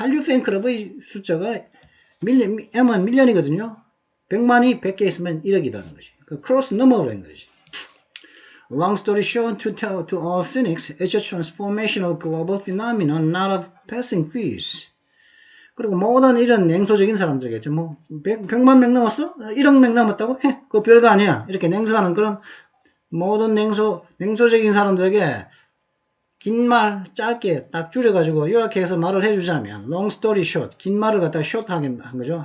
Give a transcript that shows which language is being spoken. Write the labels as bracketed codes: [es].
[ko] 한류 팬클럽의 숫자가 M은 밀리언이거든요. 100만이 100개 있으면 1억이라는 거지. 그 크로스 넘어버린 거지. [en] Long story short, to all cynics, it's a transformational global phenomenon, not of passing phase. [ko] 그리고 모든 이런 냉소적인 사람들에게 100만 명 넘었어? 1억 명 넘었다고? 그거 별거 아니야. 이렇게 냉소하는 그런 모든 냉소적인 사람들에게 긴 말 짧게 딱 줄여가지고 요약해서 말을 해주자면 [en] long story short, [ko] 긴 말을 갖다가 short하게 한 거죠.